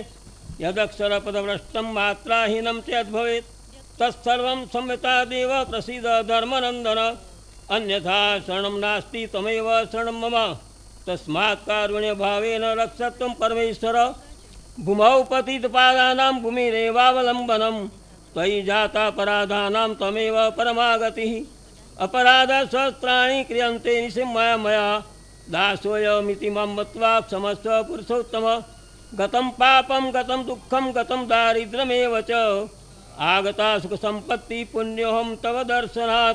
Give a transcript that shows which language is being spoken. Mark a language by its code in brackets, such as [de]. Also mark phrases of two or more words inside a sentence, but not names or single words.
[sa] યદક્ષરપદભ્રષ્ટમ માત્રાહીનમ ચેદ્ભવેત તત્સર્વં સંયતા દેવ પ્રસીદ ધર્મનંદન। અન્યથા શરણમ નાસ્તિ તમેવ શરણમ મમ। તસ્માत् કારુણ્ય ભાવેન રક્ષત્વં પરમેશ્વર। ભૂમૌ પતિતપાદાનાં ભૂમિરેવાવલંબનમ ત્વયि જાતા પરાધાનાં તમેવ પરમાગતિः। अपराध सहस्राणि क्रियन्ते निशिमया मया दासोऽयमिति मम मत्वा क्षमस्व पुरुषोत्तम। गतं पापं गतं दुःखं गतं दारिद्र्यमेव च आगता सुखसम्पत्ति पुण्योऽहं तव दर्शनात्।